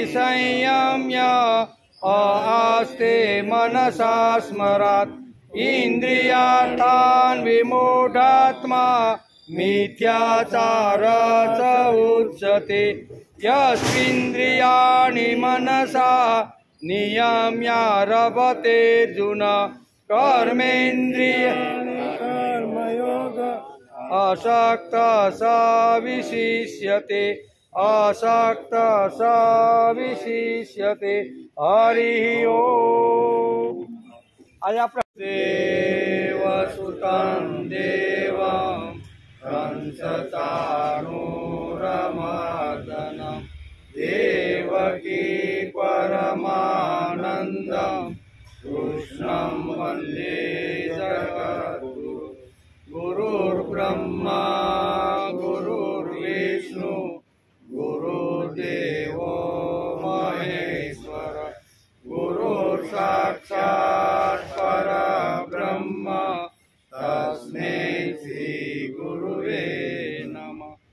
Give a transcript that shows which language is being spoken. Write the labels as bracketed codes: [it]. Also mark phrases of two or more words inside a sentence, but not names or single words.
[sa] संयम्य आस्ते मनसा स्मरात् इन्द्रियार्थान् विमूढात्मा मिथ्याचार च उच्यते यस्विन्द्रियाणि मनसा नियम्यारभतेऽर्जुन कर्मेन्द्रिय असक्त स विशिष्यते आसक्त स विशिष्यते हरि ओम। [gu] આજ આપણે [sa] देवसुतं देवं कंसचाणूरमर्दनं देवकी परमानंदं कृष्णं वंदे जगद्गुरु गुरुर्ब्रह्मा गुरुर्विष्णु गुरुर्देवो महेश्वर गुरुर्साक्षात् परब्रह्म तस्मै श्री गुरुवे नमः।